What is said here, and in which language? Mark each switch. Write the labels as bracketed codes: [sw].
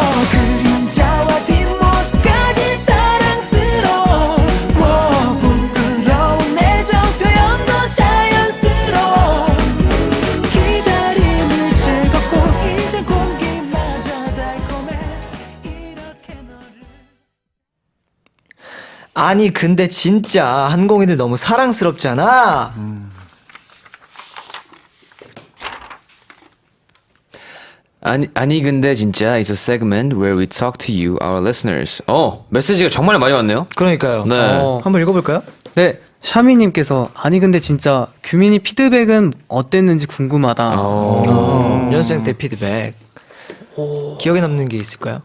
[ko] 그림자와 뒷모습까지 사랑스러워 부끄러운 애정 표현도 자연스러워 기다림이 즐겁고 이제 공기마저 달콤해 이렇게 너를 아니, 근데 진짜 한공이들 너무 사랑스럽잖아. [en] 아니 근데 진짜 it's a segment where we talk to you, our listeners. [ko] 메시지가 정말 많이 왔네요. 그러니까요. 네. 한번 읽어볼까요? 네. 샤미님께서 아니 근데 진짜 규민이 피드백은 어땠는지 궁금하다. 연습생 때 피드백. 기억에 남는 게 있을까요?